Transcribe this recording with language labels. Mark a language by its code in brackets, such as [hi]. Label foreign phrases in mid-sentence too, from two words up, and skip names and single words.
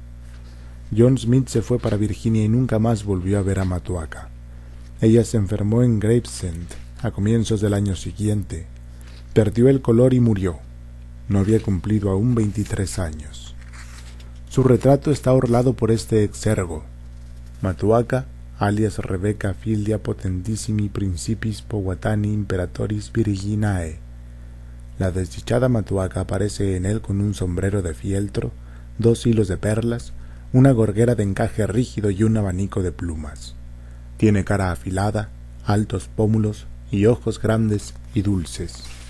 [es] John Smith se fue para Virginia y nunca más volvió a ver a Matuaca. Ella se enfermó en Gravesend a comienzos del año siguiente. Perdió el color y murió. No había cumplido aún 23 años. Su retrato está orlado por este exergo: Matuaca, [la] alias Rebecca Filia Potentissimi Principis Powhatani Imperatoris Virginae. [es] La desdichada Matuaca aparece en él con un sombrero de fieltro, 2 hilos de perlas, una gorguera de encaje rígido y un abanico de plumas. Tiene cara afilada, altos pómulos y ojos grandes y dulces.